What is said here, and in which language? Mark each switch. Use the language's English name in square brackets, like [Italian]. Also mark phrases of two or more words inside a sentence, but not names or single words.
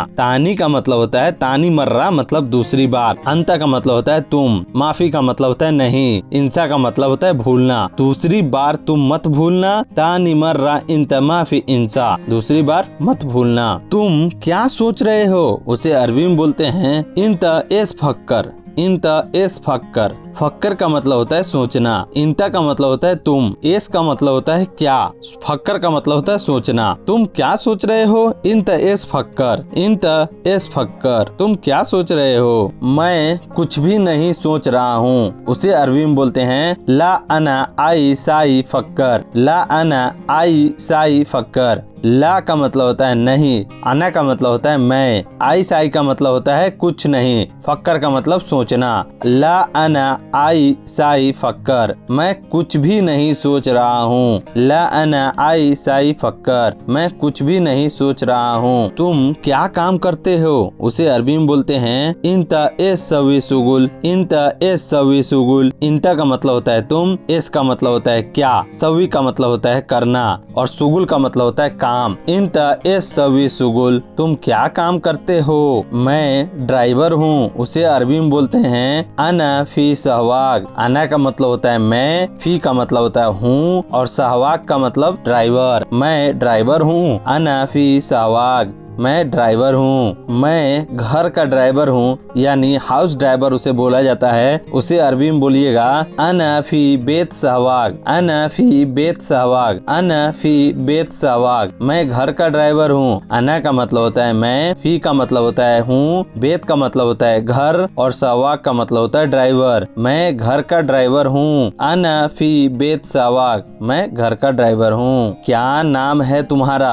[Hindi] तानी का मतलब होता है, [Arabic] ثاني مرة [Hindi] मतलब दूसरी बार, अंत का मतलब होता है तुम, माफी का मतलब होता है नहीं, इंसा का मतलब होता है भूलना। दूसरी बार तुम मत भूलना। [Arabic] ثاني مرة إنت ما في إنسى. [Hindi] दूसरी बार मत भूलना। तुम क्या सोच रहे हो, उसे अरबी में बोलते हैं [Arabic] إنت إيش فكر. إنت إيش فكر. [Hindi] फक्कर का मतलब होता है सोचना, इंता का मतलब होता है तुम, एस का मतलब होता है क्या, फक्कर का मतलब होता है सोचना। तुम क्या सोच रहे हो, [Arabic] إنت إيش فكر. إنت إيش فكر. [Hindi] तुम क्या सोच रहे हो। मैं कुछ भी नहीं सोच रहा हूँ, उसे अरबी में बोलते हैं [Arabic] لا أنا أي شي فكر. لا أنا أي شي فكر. [Hindi] ला का मतलब होता है नहीं, अना का मतलब होता है मैं, [Arabic] أي شي [Hindi] का मतलब होता है कुछ नहीं, फक्कर का मतलब सोचना। [Arabic] لا أنا أي شي فكر. [Hindi] मैं कुछ भी नहीं सोच रहा हूँ। [Arabic] لا أنا أي شي فكر. [Hindi] मैं कुछ भी नहीं सोच रहा हूँ। तुम क्या काम करते हो, उसे अरबी में बोलते हैं [Arabic] إنتا إيش سوي شغل. إنتا إيش سوي شغل. [Hindi] इंता का मतलब होता है तुम, एस का मतलब होता है क्या, सव्वी का मतलब होता है करना और सुगुल का मतलब होता है काम। [Arabic] إنتا إيش سوي شغل. [Hindi] तुम क्या काम करते हो। मैं ड्राइवर हूँ, उसे अरबी में बोलते हैं [Arabic] أنا في سواق. [Hindi] अना का मतलब होता है मैं, फी का मतलब होता है हूँ और सहवाग का मतलब ड्राइवर। मैं ड्राइवर हूँ। [Arabic] أنا في سواق. [Hindi] मैं ड्राइवर हूँ। मैं घर का ड्राइवर हूँ, यानी [English] house driver [Hindi] उसे बोला जाता है। उसे अरबी में बोलिएगा [Arabic] أنا في بيت سواق، أنا في بيت سواق، أنا في بيت سواق. [Hindi] मैं घर का ड्राइवर हूँ। अना का मतलब होता है मैं, फी का मतलब होता है हूँ, बेत का मतलब होता है घर और सहवाग का मतलब होता है ड्राइवर। मैं घर का ड्राइवर हूँ। [Arabic] أنا في بيت سواق, [Hindi] मैं घर का ड्राइवर हूँ। क्या नाम है तुम्हारा?